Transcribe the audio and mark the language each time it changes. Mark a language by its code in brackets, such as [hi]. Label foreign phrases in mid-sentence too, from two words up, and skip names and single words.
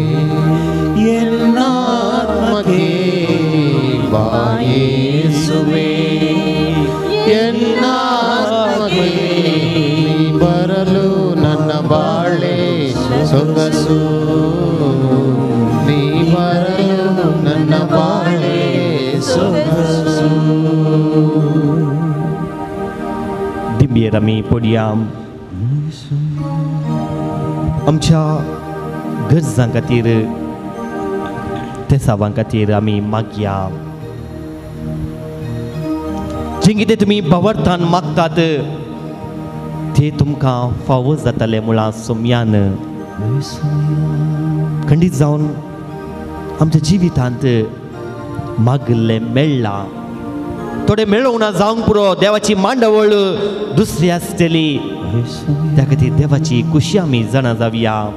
[kn] ಎನ್ನಾತ್ಮಕ್ಕೆ ಬಾಯೇಸುವೆ ಎನ್ನಾತ್ಮಕ್ಕೆ ನೀ ಬರಲು ನನ್ನ ಬಾಳೆ ಸೊಗಸು ನೀ ಬರಲು ನನ್ನ ಬಾಳೆ ಸೊಗಸು [kok] दिव्य आमी पडया आमच्या गरजां खातीर तेसावां खातीर आमी मागया जें कितें तुमी भावार्थान मागतात तें तुमकां फावो जातलें मुळा सोम्यान खंडीत जावन आमच्या जिवितांत मागल्लें मेळ्ळां थोडे मेळोंक ना जावंक पुरो देवाची मांडवळ दुसरी आसतली त्या खातीर देवाची खुशी आमी जाणा जावया